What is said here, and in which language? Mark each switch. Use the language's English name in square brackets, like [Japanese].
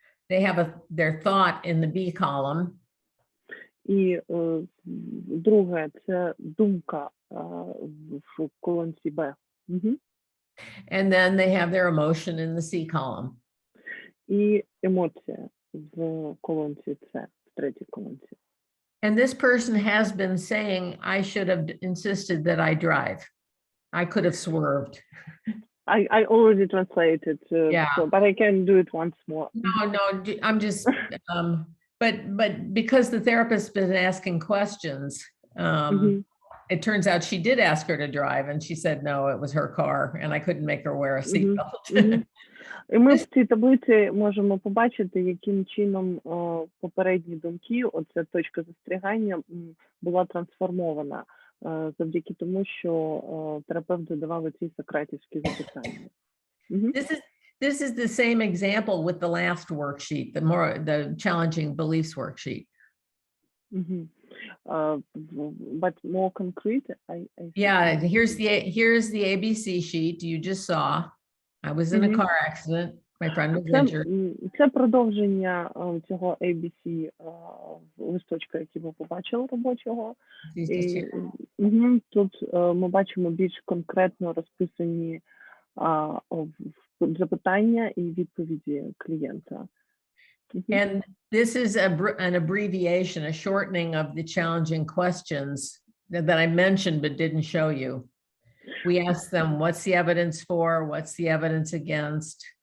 [English] They have their thought in the B column. [Ukrainian] І друге, це думка в колонці Б. [English] And then they have their emotion in the C column. [Ukrainian] І емоція в колонці С, в третій колонці. [English] And this person has been saying, I should have insisted that I drive. I could have swerved. I already translated, but I can do it once more. No, I'm just, but because the therapist's been asking questions, it turns out she did ask her to drive, and she said no, it was her car, and I couldn't make her wear a seatbelt. [Ukrainian] І ми в цій таблиці можемо побачити, яким чином попередні думки, оця точка застерігання, була трансформована завдяки тому, що терапевт задавав ці сократівські запитання. [English] This is the same example with the last worksheet, the challenging beliefs worksheet. But more concrete, yeah, here's the ABC sheet you just saw. I was in a car accident. My friend was injured. [Ukrainian] Це продовження цього ABC листочка, який ми побачили робочого. І, тут ми бачимо більш конкретно розписані запитання і відповіді клієнта. [English] And this is an abbreviation, a shortening of the challenging questions that I mentioned but didn't show you. We asked them, what's the evidence for? What's the evidence against?